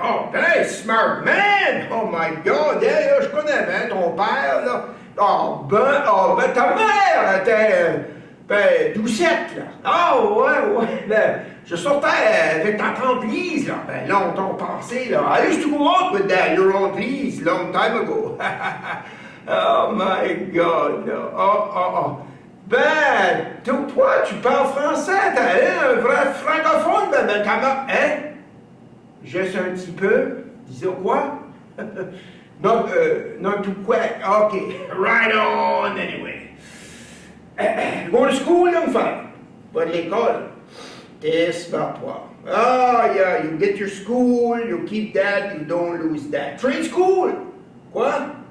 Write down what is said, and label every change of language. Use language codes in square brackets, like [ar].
[fr] Oh, ben, [en] smart man! Oh my God, yeah, [fr] je connais bien ton père, là. Oh, ben, ta mère était, doucette, là. Oh, ouais, ben, je sortais avec ta tante Lise, là, ben, longtemps passé, là. [en] I used to go out with that, your aunt Lise, long time ago. Oh my God, là. Oh. [fr] Ben, toi, tu parles français, t'es un vrai francophone, ben, comment, hein? Juste un petit peu, disons quoi? [en] Not too quick, okay, right on, anyway. Go to school, young fella. [fr] Va de l'école. [en] T'es smart, toi. Ah, yeah, you get your school, you keep that, you don't lose that. Trade school? Quoi?